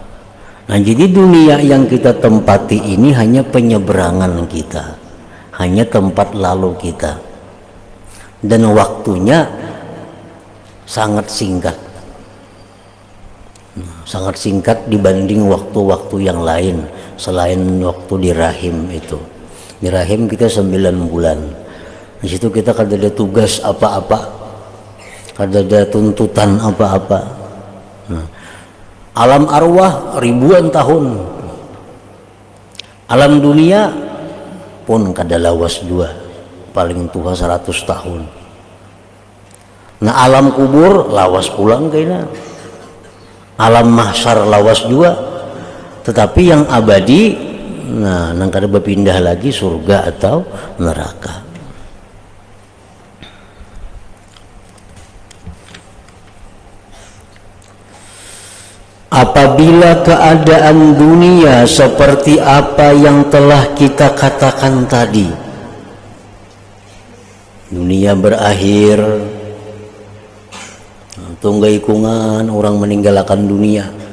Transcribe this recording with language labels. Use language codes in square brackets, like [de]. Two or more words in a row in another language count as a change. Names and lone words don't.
[id] Nah, jadi dunia yang kita tempati ini hanya penyeberangan kita, hanya tempat lalu kita, dan waktunya sangat singkat, sangat singkat dibanding waktu-waktu yang lain selain waktu di rahim itu. Di rahim kita 9 bulan. [bjn] Di situ kita kada ada tugas apa-apa, kada ada tuntutan apa-apa. Nah, alam arwah ribuan tahun, alam dunia pun kada lawas 2, paling tua 100 tahun. Nah, alam kubur lawas pulang kayaknya, alam mahsyar lawas juga, tetapi yang abadi, nah nang kada berpindah lagi surga atau neraka. Apabila keadaan dunia seperti apa yang telah kita katakan tadi, dunia berakhir, tunggai kungan orang meninggalkan dunia.